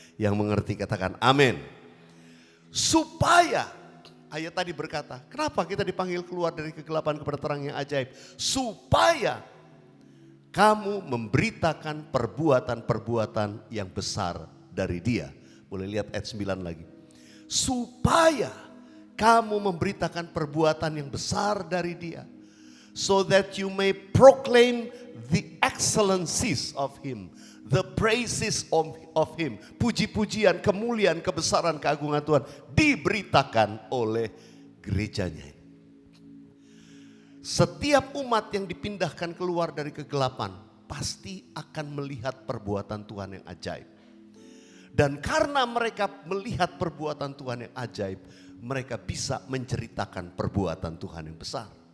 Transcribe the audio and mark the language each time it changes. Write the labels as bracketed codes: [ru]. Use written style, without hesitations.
[id] Yang mengerti katakan amin. Supaya, ayat tadi berkata, kenapa kita dipanggil keluar dari kegelapan kepada terang yang ajaib? Supaya kamu memberitakan perbuatan-perbuatan yang besar dari Dia. Boleh lihat ayat 9 lagi. Supaya kamu memberitakan perbuatan yang besar dari Dia. [en] So that you may proclaim the excellencies of Him, the praises of Him. [id] Puji-pujian, kemuliaan, kebesaran, keagungan Tuhan diberitakan oleh gerejanya. Setiap umat yang dipindahkan keluar dari kegelapan pasti akan melihat perbuatan Tuhan yang ajaib. Dan karena mereka melihat perbuatan Tuhan yang ajaib, mereka bisa menceritakan perbuatan Tuhan yang besar.